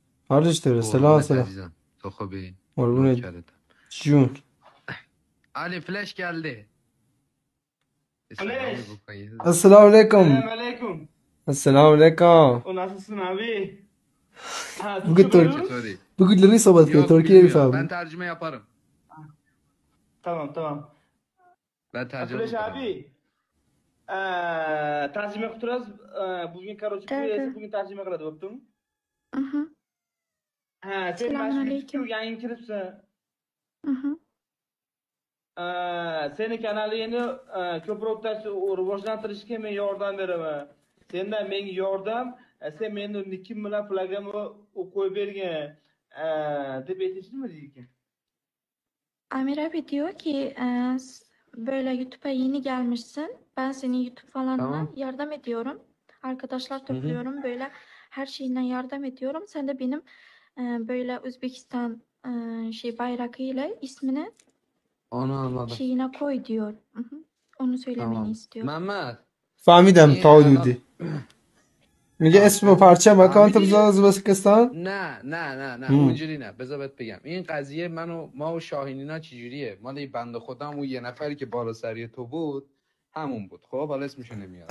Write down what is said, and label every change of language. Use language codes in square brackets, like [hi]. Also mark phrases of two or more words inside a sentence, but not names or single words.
[fa] حالش داره. سلام قربونت سلام. عزیزم، تو خوبی؟ قربونت. نوکرتم. جون. [tr] علی فلش geldi. Flash. Selamı bu kayı. [ar] السلام علیکم. [tr] Selam aleyküm. [ar] السلام علیکم. [tr] O nasılsın abi? Ha, [fa] بگو [tr] Türkçe [fa] ترک [tr] konuşuyoruz. [fa] Çetori. بگو لری صحبت کنی [tr] Yok [fa] ترکی [tr] bilmiyorum. Ben [fa] نمیفهمی. [tr] tercüme yaparım. Tamam. Ben tercüme Flash yaparım. [uz] abi. Tercüme qilamiz. [tr] Bugün Karochi Tabii. [uz] bugün tercüme qiladi, bo'ptimi? Mhm. Ha, sen [tr] Selamun [uz] mana shu [tr] aleyküm. [uz] YouTube'ga yangi kiribsan. Mhm. Seni kanalingni ko'proq rivojlantirishga men yordam beraman. Sendan menga yordam, sen meni nikim bilan flagimni qo'yib bergin deb aytishdimi deydi. [tr] Amir abi diyor ki böyle YouTube'a yeni gelmişsin. Ben seni YouTube falanla Tamam. yardım ediyorum. Arkadaşlar Hı hı. topluyorum. Böyle her şeyinden yardım ediyorum. Sen de benim böyle Özbekistan bayrağıyla ismini Onu anladım. şeyine koy diyor. Mhm. Onu söylemeni Tamam. istiyor. Mehmet. [fa] فهمیدم این تا الان حدودی. میگه اسم و ببین پرچم اکانت فهمیدی؟ بذار از ازبکستان. نه هم. اونجوری نه. بذار بهت بگم این قضیه ما و شاهینینا چجوریه. مال این بنده خودم اون یه نفری که بالا سری تو بود همون بود. خب حالا اسمشو نمیارم.